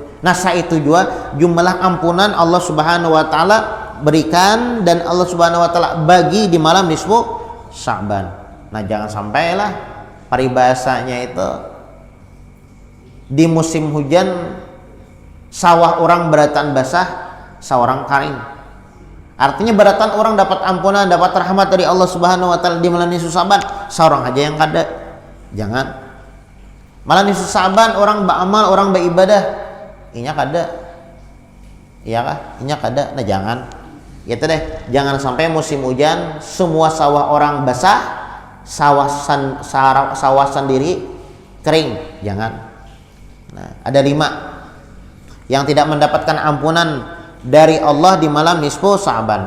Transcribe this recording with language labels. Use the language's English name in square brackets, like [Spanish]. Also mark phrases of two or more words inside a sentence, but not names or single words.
[Indonesian] Nah, itu juga jumlah ampunan Allah [Arabic] سبحانه وتعالى [Indonesian] berikan dan Allah [Arabic] سبحانه وتعالى [Indonesian] bagi di malam nisfu Sa'ban. [Banjar] Nah, jangan sampailah paribasanya itu di musim hujan sawah orang beratan basah, sawah kering. [Indonesian] Artinya beratan orang dapat ampunan, dapat rahmat dari Allah [Arabic] سبحانه وتعالى [Indonesian] di malam nisfu Sa'ban, seorang aja yang kada. Jangan. [Banjar] Malam nisfu Sa'ban orang beramal, orang beribadah, inya kada. Iya kah? Inya kada. [Indonesian] Nah, jangan. Gitu deh. Jangan sampai musim hujan semua sawah orang basah, sawah sendiri kering. Jangan. Nah, ada 5 yang tidak mendapatkan ampunan dari Allah di malam nisfu Sa'ban.